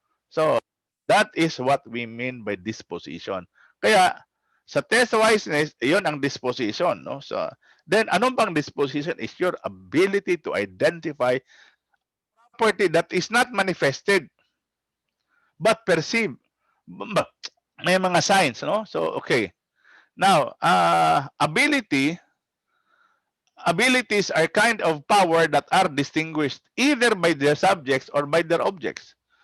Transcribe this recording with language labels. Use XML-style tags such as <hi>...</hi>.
<en>So that is what we mean by disposition.</en> <tl>Kaya sa test wiseness, iyon ang disposition, no?</tl> <en>So then</en> <tl>anong pang</tl> <en>disposition is your ability to identify property that is not manifested but perceived.</en> <tl>May mga signs,</tl> <en>no? So okay. Now, abilities are kind of power that are distinguished either by their subjects or by their objects.</en>